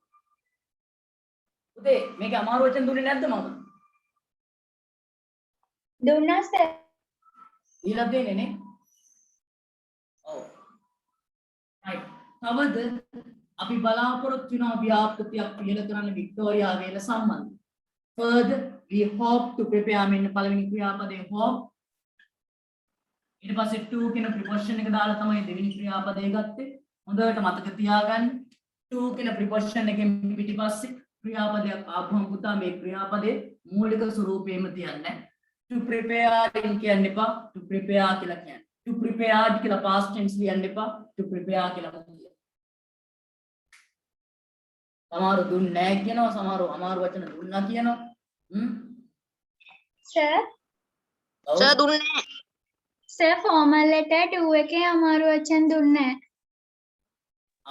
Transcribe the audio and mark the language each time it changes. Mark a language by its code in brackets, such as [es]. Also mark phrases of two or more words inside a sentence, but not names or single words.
[si] පුතේ මේකේ අමාරු වචන දුන්නේ නැද්ද මම? දුන්නා සර්. දීලා දෙන්නේ නේ. ඔව්. right. තවද අපි බලාපොරොත්තු වෙනවා ව්‍යාපෘතියක් පිළියෙල කරන්න වික්ටෝරියා වේල සම්බන්ධ. [en] Further, we hope to prepare [si] මෙන්න පළවෙනි ක්‍රියාපදේ [en] hope. [si] ඊට පස්සේ to කියන ප්‍රිපොසිෂන් එක දාලා තමයි දෙවෙනි ක්‍රියාපදේ ගත්තේ. හොඳට මතක තියාගන්න. to කියන ප්‍රිපොසිෂන් එකෙන් පිටිපස්සේ ක්‍රියාපදයක් ආවම පුතා මේ ක්‍රියාපදේ මූලික ස්වරූපයෙන්ම තියන්නේ. [en] To prepare [si] කියන්න එපා. [en] To prepare [si] කියලා කියන්නේ. [en] To prepared [si] කියලා [en] past tense [si] ලියන්න එපා. [en] To prepare [si] කියලා කියන්න. සමහර දුන්නේ නැහැ කියනවා, සමහර අමාරු වචන දුන්නා කියනවා. සර් සර් දුන්නේ සර් [en] formal letter [si] 2 එකේ අමාරු වචන දුන්නේ නැහැ.